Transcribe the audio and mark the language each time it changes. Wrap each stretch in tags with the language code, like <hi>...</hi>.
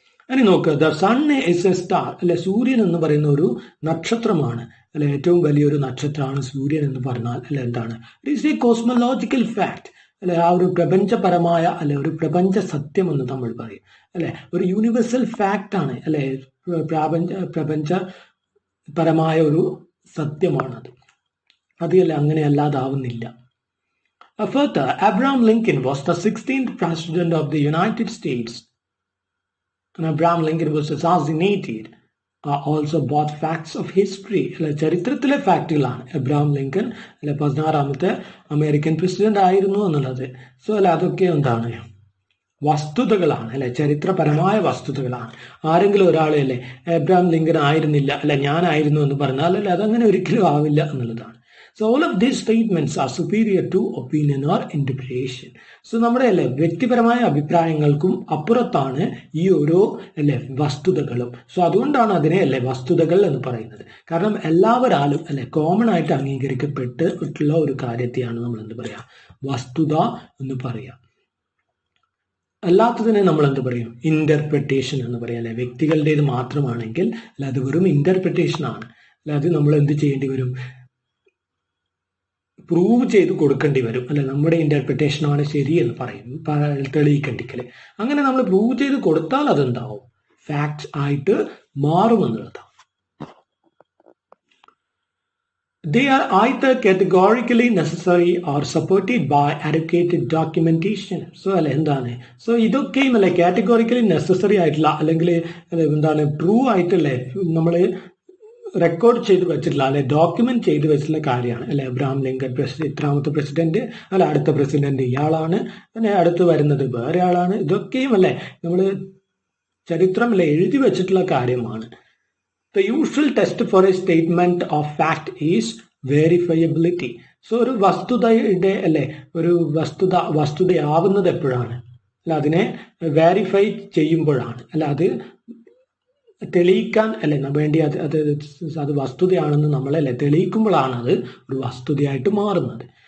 <ml>ഇനി നോക്കുക,</ml> <en>the sun is a star</en> <ml>അല്ലെ. സൂര്യൻ എന്ന് പറയുന്ന ഒരു നക്ഷത്രമാണ് അല്ലെ, ഏറ്റവും വലിയൊരു നക്ഷത്രമാണ് സൂര്യൻ എന്ന് പറഞ്ഞാൽ അല്ലെ എന്താണ്,</ml> <en>it is a cosmological fact</en> <ml>അല്ലെ. ആ ഒരു പ്രപഞ്ചപരമായ അല്ലെ ഒരു പ്രപഞ്ച സത്യം എന്ന് നമ്മൾ പറയും അല്ലെ. ഒരു യൂണിവേഴ്സൽ ഫാക്ട് ആണ് അല്ലെ, പ്രപഞ്ചപരമായ ഒരു സത്യമാണത്. അത് അല്ലെ അങ്ങനെ അല്ലാതാവുന്നില്ല.</ml> <en>Further, Abraham Lincoln was the 16th president of the United States. And Abraham Lincoln was assassinated. Also both facts of history</en> <ml>അല്ലെ, ചരിത്രത്തിലെ ഫാക്ടുകളാണ്. എബ്രഹാം ലിങ്കൺ അല്ലെ 16ാമത്തെ അമേരിക്കൻ പ്രസിഡന്റ് ആയിരുന്നു എന്നുള്ളത്. സോ അല്ലെ അതൊക്കെ എന്താണ്, വസ്തുതകളാണ് അല്ലെ, ചരിത്രപരമായ വസ്തുതകളാണ്. ആരെങ്കിലും ഒരാളെ അല്ലെ എബ്രഹാം ലിങ്കൺ ആയിരുന്നില്ല അല്ലെ ഞാനായിരുന്നു എന്ന് പറഞ്ഞാൽ അല്ലെ അതങ്ങനെ ഒരിക്കലും ആവില്ല എന്നുള്ളതാണ്.</ml> <en>So all of these statements are superior to opinion or interpretation.</en> <ml>So നമ്മുടെ അല്ലെ വ്യക്തിപരമായ അഭിപ്രായങ്ങൾക്കും അപ്പുറത്താണ് ഈ ഓരോ അല്ലെ വസ്തുതകളും. സോ അതുകൊണ്ടാണ് അതിനെ അല്ലെ വസ്തുതകൾ എന്ന് പറയുന്നത്. കാരണം എല്ലാവരാലും അല്ലെ കോമൺ ആയിട്ട് അംഗീകരിക്കപ്പെട്ടിട്ടുള്ള ഒരു കാര്യത്തെയാണ് നമ്മൾ എന്ത് പറയാ, വസ്തുത എന്ന് പറയാം. അല്ലാത്തതിനെ നമ്മൾ എന്ത് പറയും, ഇന്റർപ്രിട്ടേഷൻ എന്ന് പറയാം അല്ലെ. വ്യക്തികളുടേത് മാത്രമാണെങ്കിൽ അല്ല അത് വെറും ഇന്റർപ്രിട്ടേഷൻ ആണ് അല്ലെ. അത് നമ്മൾ എന്ത് ചെയ്യേണ്ടി വരും, പ്രൂവ് ചെയ്ത് കൊടുക്കേണ്ടി വരും അല്ലെ. നമ്മുടെ ഇന്റർപ്രിട്ടേഷനാണ് ശരി എന്ന് പറയും, തെളിയിക്കണ്ടിക്കല്. അങ്ങനെ നമ്മൾ പ്രൂവ് ചെയ്ത് കൊടുത്താൽ അതെന്താവും, ഫാക്ട്സ് ആയിട്ട് മാറുമെന്നുള്ളതാണ്.</ml> <en>They are either categorically necessary or supported by adequate documentation.</en> <ml>So അല്ലെ എന്താണ്, സോ ഇതൊക്കെയും അല്ലെ കാറ്റഗോറിക്കലി നെസസറി ആയിട്ടുള്ള അല്ലെങ്കിൽ എന്താണ് ട്രൂ ആയിട്ടല്ലേ നമ്മൾ റെക്കോർഡ് ചെയ്ത് വെച്ചിട്ടുള്ള അല്ലെ ഡോക്യുമെന്റ് ചെയ്ത് വെച്ചിട്ടുള്ള കാര്യമാണ് അല്ലെ. എബ്രഹാം ലിങ്കൺ ഇത്രാമത്തെ പ്രസിഡന്റ് അല്ലെ, അടുത്ത പ്രസിഡന്റ് ഇയാളാണ്, പിന്നെ അടുത്ത് വരുന്നത് വേറെ ആളാണ്. ഇതൊക്കെയും അല്ലെ നമ്മൾ ചരിത്രം അല്ലെ എഴുതി വെച്ചിട്ടുള്ള കാര്യമാണ്.</ml> <en>The usual test for a statement of fact is verifiability.</en> <ml>So ഒരു വസ്തുതയുടെ അല്ലെ ഒരു വസ്തുതയാവുന്നത് എപ്പോഴാണ് അല്ല, അതിനെ വെരിഫൈ ചെയ്യുമ്പോഴാണ് അല്ല, അത് തെളിയിക്കാൻ അല്ലെ വേണ്ടി അത് വസ്തുതയാണെന്ന് നമ്മളല്ലേ തെളിയിക്കുമ്പോഴാണ് അത് ഒരു വസ്തുതയായിട്ട് മാറുന്നത്.</ml>